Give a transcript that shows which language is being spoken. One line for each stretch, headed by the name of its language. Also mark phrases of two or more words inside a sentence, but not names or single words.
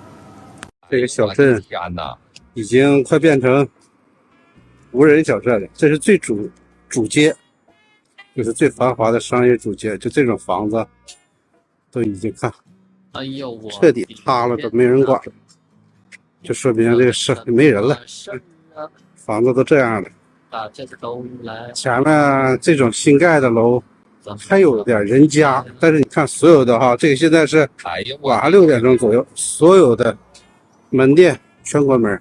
Chinese: 这个小镇已經快變成無人小鎮了。這是最主街，就是最繁華的商業主街。就這種房子都已經看徹底塌了，都沒人管了，就說明這個社會沒人了，房子都這樣了。前面這種新蓋的樓還有點人家，但是你看所有的這個現在是晚上6點鐘左右，所有的門店全關門。